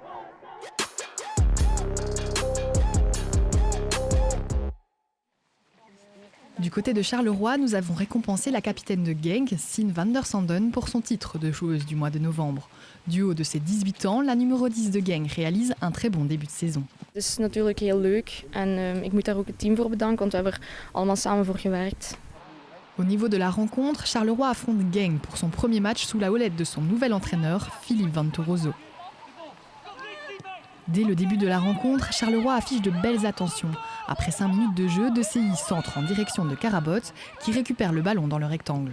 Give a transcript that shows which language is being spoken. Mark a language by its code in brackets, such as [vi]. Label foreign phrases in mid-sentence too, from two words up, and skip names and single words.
[fr] Du côté de Charleroi, nous avons récompensé la capitaine de Genk, Sien van der Sanden, pour son titre de joueuse du mois de novembre. Du haut de ses 18 ans, la numéro 10 de Genk réalise un très bon début de saison. [nl] Het is natuurlijk heel leuk en ik moet daar ook het team voor bedanken, want we hebben er allemaal samen voor gewerkt. [fr] Au niveau de la rencontre, Charleroi affronte Genk pour son premier match sous la houlette de son nouvel entraîneur, Philippe Van Torozo. Dès le début de la rencontre, Charleroi affiche de belles attentions. Après 5 minutes de jeu, De CI centre en direction de Karabot, qui récupère le ballon dans le rectangle.